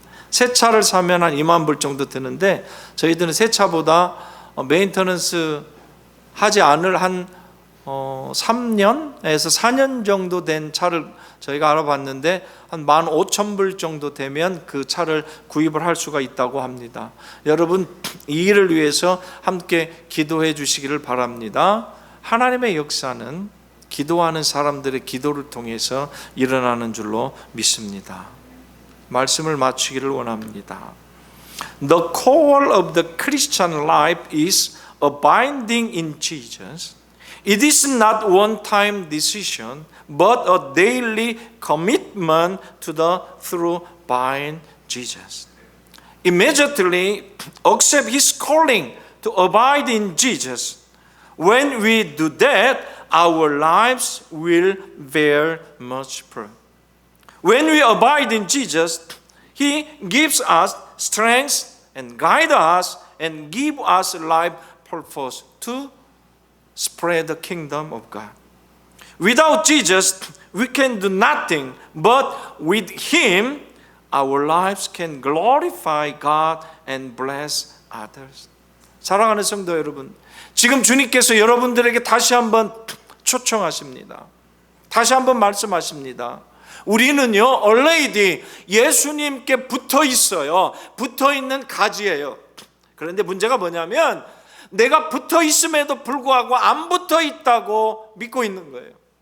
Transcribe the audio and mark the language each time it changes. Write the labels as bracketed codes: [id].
[ko] 새 차를 사면 한 2만 불 정도 드는데 저희들은 새 차보다 메인터넌스 하지 않을 한 3년에서 4년 정도 된 차를 저희가 알아봤는데 한 15,000불 정도 되면 그 차를 구입을 할 수가 있다고 합니다. 여러분 이 일을 위해서 함께 기도해 주시기를 바랍니다. 하나님의 역사는 기도하는 사람들의 기도를 통해서 일어나는 줄로 믿습니다. 말씀을 마치기를 원합니다. [en] The core of the Christian life is abiding in Jesus. It is not one-time decision, but a daily commitment to the true vine, Jesus. Immediately accept His calling to abide in Jesus. When we do that, our lives will bear much fruit. When we abide in Jesus, He gives us strength and guide us and give us life purpose to spread the kingdom of God. Without Jesus, we can do nothing, but with Him, our lives can glorify God and bless others. [ko] 사랑하는 성도 여러분, 지금 주님께서 여러분들에게 다시 한번 초청하십니다. 다시 한번 말씀하십니다. 우리는요, 얼레이디 예수님께 붙어 있어요. 붙어 있는 가지예요. 그런데 문제가 뭐냐면 내가 붙어 있음에도 불구하고 안 붙어 있다고 믿고 있는 거예요.